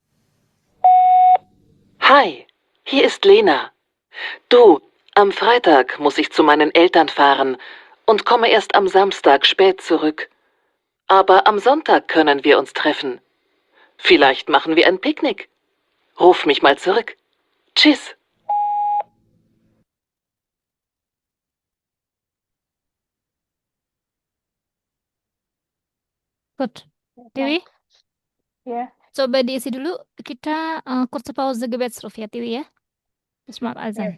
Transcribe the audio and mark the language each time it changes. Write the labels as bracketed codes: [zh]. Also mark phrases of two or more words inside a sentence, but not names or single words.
[de] Hi, hier ist Lena. Du, am Freitag muss ich zu meinen Eltern fahren und komme erst am Samstag spät zurück. Aber am Sonntag können wir uns treffen. Vielleicht machen wir ein Picknick. Ruf mich mal zurück. Tschüss. [en] Good. Tiwi, [id] Ya. coba diisi dulu. Kita [de] kurze Pause Gebetsruf [id] ya, Tiwi ya. Bismillah azan.